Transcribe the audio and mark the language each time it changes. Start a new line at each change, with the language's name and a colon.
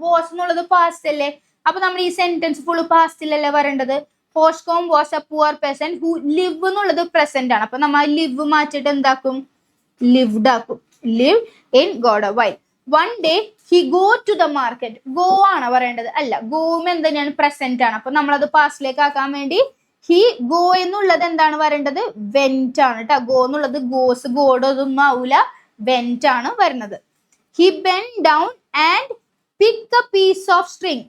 Malayalam: was എന്നുള്ളത് past അല്ലേ, അപ്പൊ നമ്മൾ ഈ സെന്റൻസ് ഫുള്ള് പാസ്റ്റിലല്ലേ വരേണ്ടത്.
English: Hoshcombe was a poor peasant who live
Malayalam: എന്നുള്ളത് പ്രസന്റ് ആണ്. അപ്പൊ നമ്മൾ ലിവ് മാറ്റിട്ട് എന്താക്കും? lived ആക്കും.
English: live in Godawai. One day he go to the market.
Malayalam: go ആണ് പറയേണ്ടത്. അല്ല, ഗോവും എന്തിനാണ്? പ്രസന്റ് ആണ്. അപ്പൊ നമ്മളത് പാസ്റ്റിലേക്ക് ആക്കാൻ വേണ്ടി ഹി ഗോ എന്നുള്ളത് എന്താണ് വരേണ്ടത്? വെന്റ് ആണ് കേട്ടോ. ഗോ എന്നുള്ളത് ഗോസ്, ഗോഡ് ഒന്നും ആവൂല. വെന്റ് ആണ് വരുന്നത്.
English: He bend down and pick a piece of string.